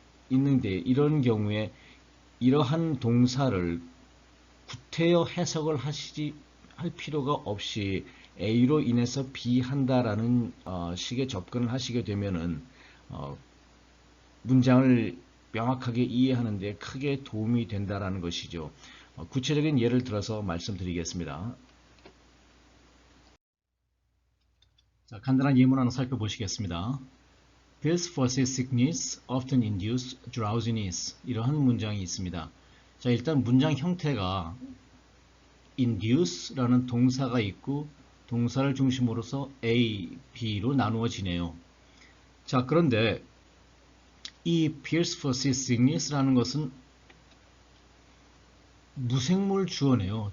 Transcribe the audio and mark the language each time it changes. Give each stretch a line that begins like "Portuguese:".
Korean: 있는데 이런 경우에 이러한 동사를 구태여 해석을 할 필요가 없이 A로 인해서 B 한다라는 식의 접근을 하시게 되면은 문장을 명확하게 이해하는 데 크게 도움이 된다라는 것이죠. 구체적인 예를 들어서 말씀드리겠습니다. 자, 간단한 예문 하나 살펴보시겠습니다.
English: Pills for seasickness often induce drowsiness.
Korean: 이러한 문장이 있습니다. 자, 일단 문장 형태가 induce라는 동사가 있고 동사를 중심으로서 A, B로 나누어지네요. 자, 그런데 이
English: Pills for seasickness
Korean: 라는 것은 무생물 주어네요.